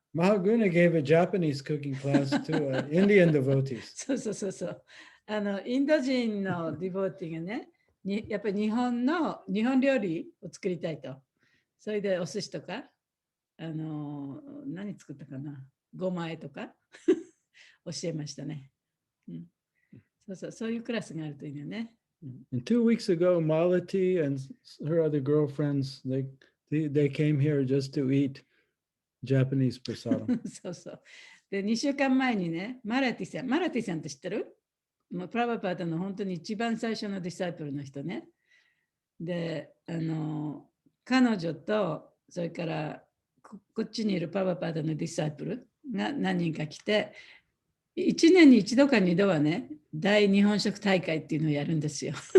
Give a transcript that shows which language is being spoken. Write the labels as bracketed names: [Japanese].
[English] Mahaguna gave a Japanese cooking class to Indian devotees. [Japanese] そう。インド人のディボーティーがね、やっぱり日本料理を作りたいと。それでお寿司とか、何作ったかな、ごまえとか教えましたね。そういうクラスがあるといいよね。 [English] And 2 weeks ago, Malati and her other girlfriends, they They came here just to eat Japanese prasadam. [Japanese] そうそう。で、2週間前にね、マラティさんって知ってる？もうプラバパーダの本当に一番最初のディサイプルの人ね。で、彼女と、それからこっちにいるプラバパーダのディサイプルが何人か来て、1年に1度か2度はね、大日本食大会っていうのをやるんですよ。